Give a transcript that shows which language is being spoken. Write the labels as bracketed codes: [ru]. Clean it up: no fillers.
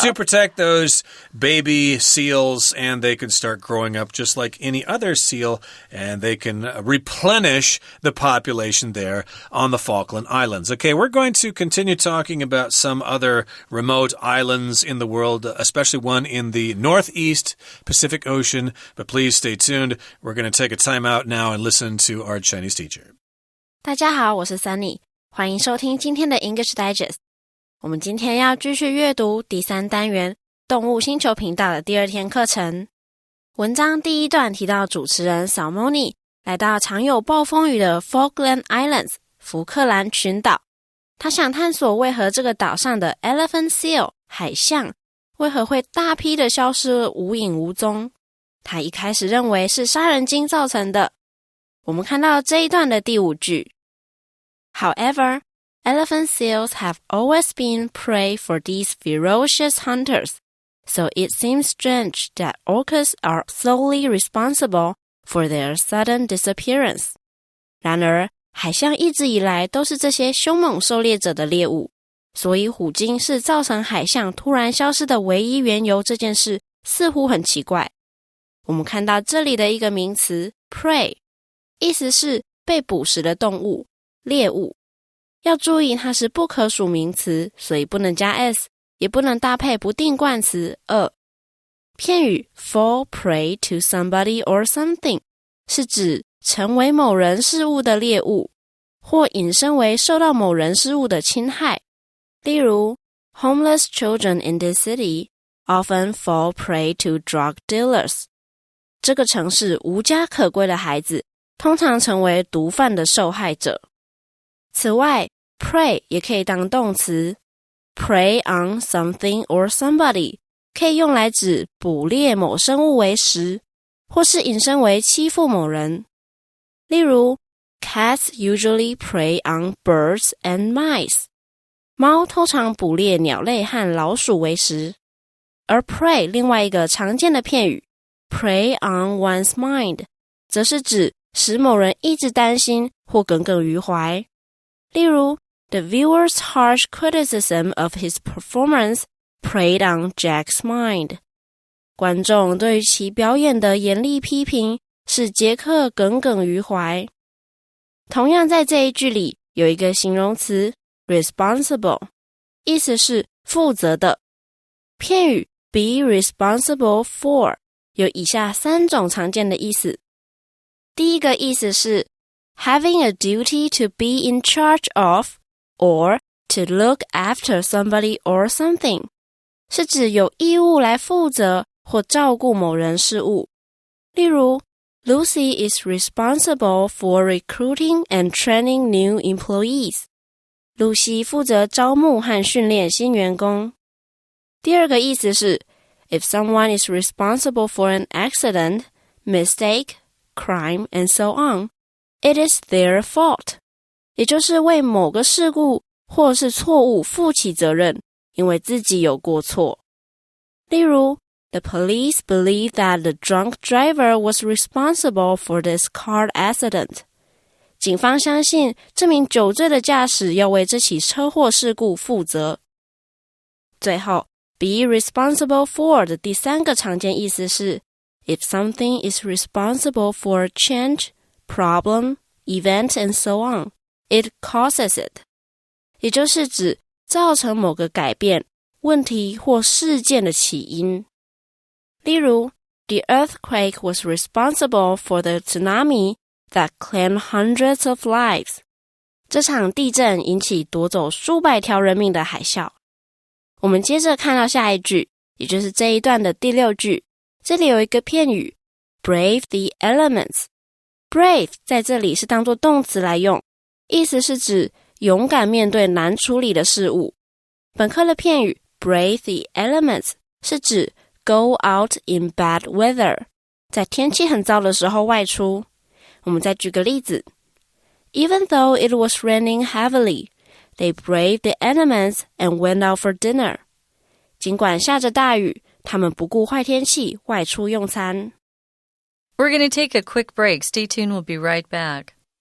[en] To protect those baby seals, and they can start growing up just like any other seal, and they can replenish the population there on the Falkland Islands. Okay, we're going to continue talking about some other remote islands in the world, especially one in the Northeast Pacific Ocean. But please stay tuned. We're going to take a time out now and listen to our Chinese teacher. [zh] 大家好，我是 Sunny， 欢迎收听今天的 English Digest。我们今天要继续阅读第3单元动物星球频道的第2天课程。文章第1段提到主持人 Salmoni 来到常有暴风雨的 Falkland Islands 福克兰群岛，他想探索为何这个岛上的 Elephant Seal 海象为何会大批的消失无影无踪。他一开始认为是杀人鲸造成的。我们看到这一段的第5句。 [en] However, elephant seals have always been prey for these ferocious hunters, so it seems strange that orcas are solely responsible for their sudden disappearance. [zh] 然而，海象一直以来都是这些凶猛狩猎者的猎物，所以虎鲸是造成海象突然消失的唯一缘由这件事似乎很奇怪。我们看到这里的一个名词 prey， 意思是被捕食的动物，猎物。要注意它是不可数名词，所以不能加 s， 也不能搭配不定冠词 a。片语 [en] fall prey to somebody or something [zh] 是指成为某人事物的猎物，或引申为受到某人事物的侵害。例如 [en] Homeless children in this city often fall prey to drug dealers. [zh] 这个城市无家可归的孩子通常成为毒贩的受害者。此外 prey 也可以当动词， [en] prey on something or somebody [zh] 可以用来指捕猎某生物为食，或是引申为欺负某人。例如 [en] Cats usually prey on birds and mice. [zh] 猫通常捕猎鸟类和老鼠为食。而 prey 另外一个常见的片语 [en] prey on one's mind [zh] 则是指使某人一直担心或耿耿于怀。例如 [en] The viewer's harsh criticism of his performance preyed on Jack's mind. [zh] 观众对于其表演的严厉批评使杰克耿耿于怀。同样在这一句里有一个形容词 responsible 意思是负责的。片语 [en] be responsible for [zh] 有以下3种常见的意思。第一个意思是 [en] having a duty to be in charge of or to look after somebody or something [zh] 是指有义务来负责或照顾某人事物。 [en] 例如 Lucy is responsible for recruiting and training new employees. [zh] 露西负责招募和训练新员工。第二个意思是 [en] If someone is responsible for an accident, mistake, crime, and so on, it is their fault. [zh] 也就是为某个事故或是错误负起责任，因为自己有过错。例如 [en] The police believe that the drunk driver was responsible for this car accident. [zh] 警方相信这名酒醉的驾驶要为这起车祸事故负责。最后 [en] be responsible for [zh] 的第3个常见意思是 [en] If something is responsible for a change, problem, event, and so on, it causes it. [zh] 也就是指造成某个改变、问题或事件的起因。例如 The earthquake was responsible for the tsunami that claimed hundreds of lives. 这场地震引起夺走数百条人命的海啸。我们接着看到下一句，也就是这一段的第6句，这里有一个片语 [en] brave the elements. [zh] Brave 在这里是当作动词来用，意思是指勇敢面对难处理的事物。本课的片语 [en] brave the elements [zh] 是指 [en] Go out in bad weather. [zh] 在天气很糟的时候外出。我们再举个例子。 [en] Even though it was raining heavily, they braved the elements and went out for dinner. [zh] 尽管下着大雨，他们不顾坏天气，外出用餐。 [en] We're going to take a quick break. Stay tuned. We'll be right back.